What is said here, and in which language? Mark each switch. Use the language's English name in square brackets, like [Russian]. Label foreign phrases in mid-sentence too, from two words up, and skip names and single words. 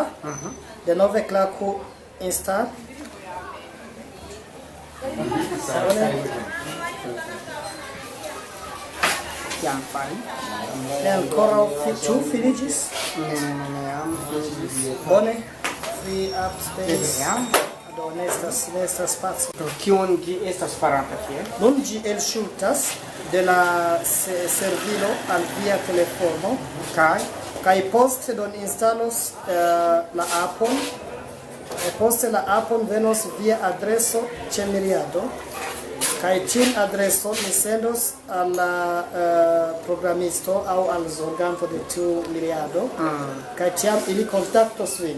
[Esperanto] Denove klaku install. Jam fari. Ne ankoraŭ ĉu finiĝis? Ne jam finiĝis. Bone. [English] Free app space. [Esperanto] Jam. Do, ne estas spaco. Do kion ĝi estas faranta tie? Nun ĝi elŝutas de la servilo al via telefono kaj poste don instalos la apon. Poste la apon venos via adreso ĉe Miriado kaj tiun adreson mi sendos al la programisto aŭ al zorganto de tiu Miriado kaj tiam ili kontaktos vin.